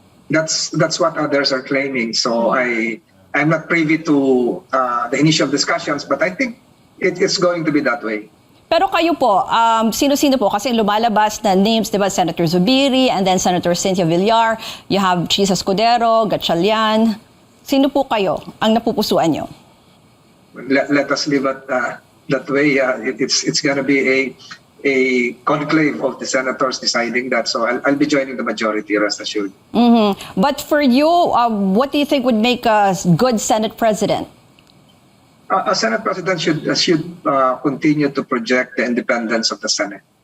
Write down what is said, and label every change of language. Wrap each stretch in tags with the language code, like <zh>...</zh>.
<en>That's what others are claiming. So I'm not privy to the initial discussions, but I think it's going to be that way.</en> <tl>Pero kayo po, sino-sino po? Kasi lumalabas na names, di ba?</tl> <en>Senator Zubiri and then Senator Cynthia Villar. You have Chisa Escudero, Gatchalian.</en> <tl>Sino po kayo ang napupusuan nyo?</tl> <en>Let us leave it that way. It's going to be a conclave of the senators deciding that. So I'll be joining the majority, rest assured. But for you, what do you think would make a good Senate president? A Senate president should continue to project the independence of the Senate.</en>